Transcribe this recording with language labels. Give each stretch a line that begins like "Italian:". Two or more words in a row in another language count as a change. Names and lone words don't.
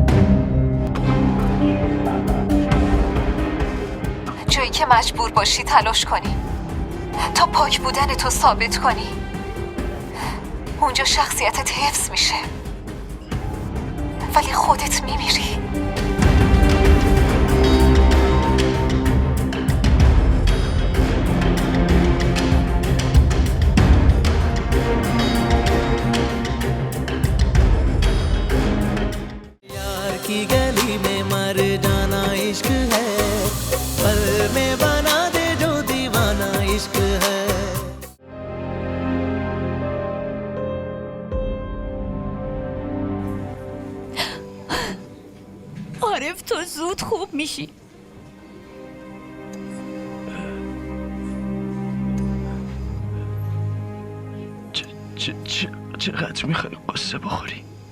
Persian: جایی که مجبور باشی تلاش کنی تا پاک بودن تو ثابت کنی، اونجا شخصیتت حفظ میشه، ولی خودت میمیری.
Hindi: यार की गली में मर जाना इश्क है, पल में बना दे जो दीवाना इश्क है.
Persian: عارف تو زود خوب میشی. چقدر میخوای قصه بخوری؟